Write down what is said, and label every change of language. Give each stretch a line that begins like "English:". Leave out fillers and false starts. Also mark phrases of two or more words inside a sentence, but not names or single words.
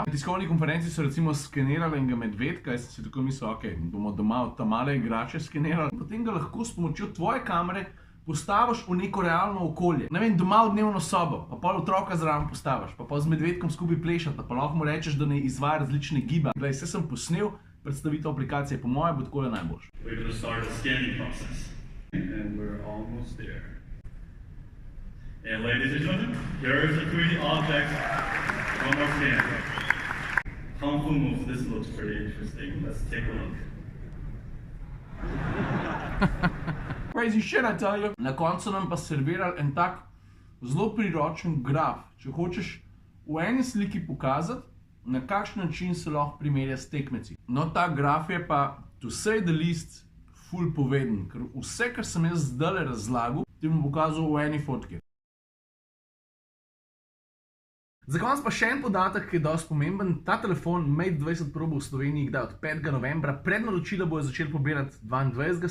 Slovenian: Na tiskovni konferenci so recimo skenirali enega medvedka, jaz sem si tako mislil, ok, bomo doma od tam male igrače skenirali. Potem ga lahko s pomočjo tvoje kamere postaviš v neko realno okolje. Ne vem, doma v dnevno sobo, pa pol otroka zraven postaviš, pa pol z medvedkom skupaj plešati, pa lahko mu rečeš, da ne izvaja različne giba. Glej, vse sem posnel, predstavitev aplikacije, po moje bo takole najboljše.
English: We're going to start the scanning process. And we're almost there. And ladies and gentlemen, here is the 3D object. One more scan. Kung Fu moves. This looks pretty interesting. Let's take a look. Crazy shit, I tell you.
Slovenian: Na koncu nam pa servirali en tak zelo priročen graf. Če hočeš v eni sliki pokazati, na kakšen način se lahko primerja s tekmeci. No, ta graf je pa,
English: to say the least,
Slovenian: ful poveden, ker vse, kar sem jaz zdajle razlagal, ti bom pokazal v eni fotki. Za konec pa še en podatek, ki je dosti pomemben. Ta telefon Mate 20 Pro bo v Sloveniji kdaj od 5. novembra. Prednaročila bojo začeli pobirati 22.